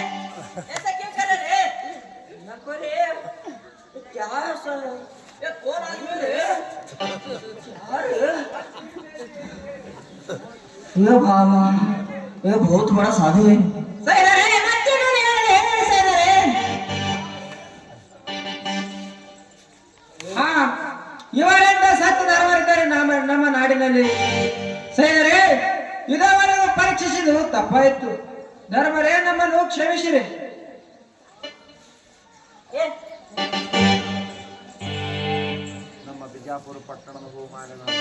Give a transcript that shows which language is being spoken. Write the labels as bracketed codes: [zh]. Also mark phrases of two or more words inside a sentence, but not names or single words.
[hi] ऐसा क्यों कर रहे रे? नको रे, क्या ऐसा? ये कौन आदमी रे? ये भामा, ये बहुत बड़ा साधु है। सही रे, मत नहीं रे, सही रे. [kn] ಹಾ, ಇವರೆಂತ ಸತ್ಯ ಧರ್ಮರಿದ್ದಾರೆ ನಮ್ಮ ನಾಡಿನಲ್ಲಿ. ಸೈನರೇ, ಇದುವರೆಗೂ ಪರೀಕ್ಷಿಸಿದ್ದು ತಪ್ಪಾಯಿತು. ಧರ್ಮರೇ, ನಮ್ಮನ್ನು ಕ್ಷಮಿಸಿರಿ. ನಮ್ಮ ಬಿಜಾಪುರ ಪಟ್ಟಣದ ಬಹುಮಾನ